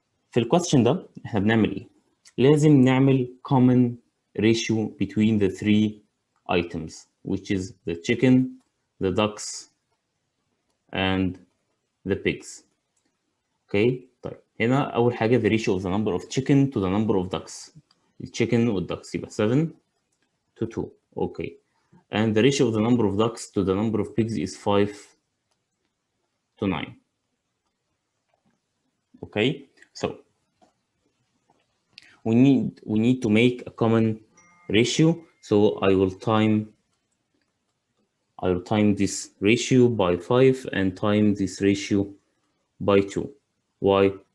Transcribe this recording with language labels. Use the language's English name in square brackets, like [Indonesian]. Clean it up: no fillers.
[Arabic] في الكويستشن ده احنا بنعمل ايه؟ لازم نعمل [English] common ratio between the three items, which is the chicken, the ducks, and the pigs. [Arabic] اوكي طيب هنا اول حاجه [English] the ratio of the number of chicken to the number of ducks. [Arabic] الchicken والducks يبقى 7 to 2. [English] Okay and the ratio of the number of ducks to the number of pigs is 5 to 9. Okay, so we need to make a common ratio. So I will time this ratio by 5 and time this ratio by 2. Why?